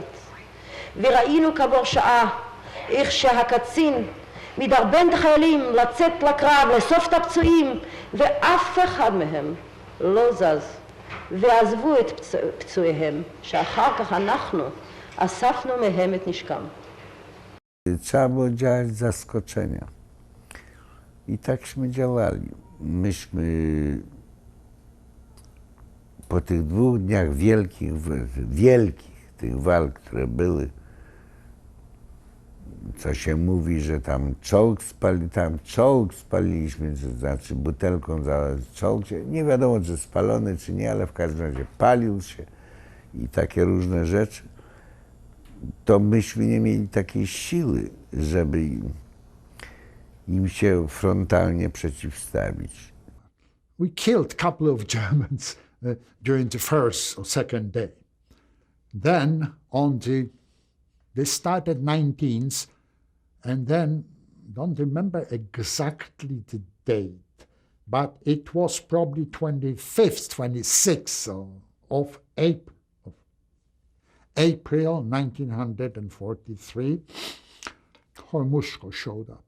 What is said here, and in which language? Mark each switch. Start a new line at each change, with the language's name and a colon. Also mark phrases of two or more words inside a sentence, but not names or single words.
Hebrew: וראינו כעבור שעה איך שהקצין מדרבן את החיילים לצאת לקרב, לאסוף את הפצועים, ואף אחד מהם לא זז, ועזבו את פצועיהם, שאחר כך אנחנו אספנו מהם את נשקם.
Polish: Trzeba było działać z zaskoczenia. I takśmy działali. Myśmy po tych 2 dniach wielkich tych walk, które były, co się mówi, że tam czołg spaliliśmy, to znaczy butelką za czołg, nie wiadomo czy spalony czy nie, ale w każdym razie palił się i takie różne rzeczy, to myśmy nie mieli takiej siły, żeby im się frontalnie przeciwstawić.
English: We killed a couple of Germans during the first or second day. Then they started 19th, and then, don't remember exactly the date, but it was probably 25th, 26th of April 1943, Hormushko showed up.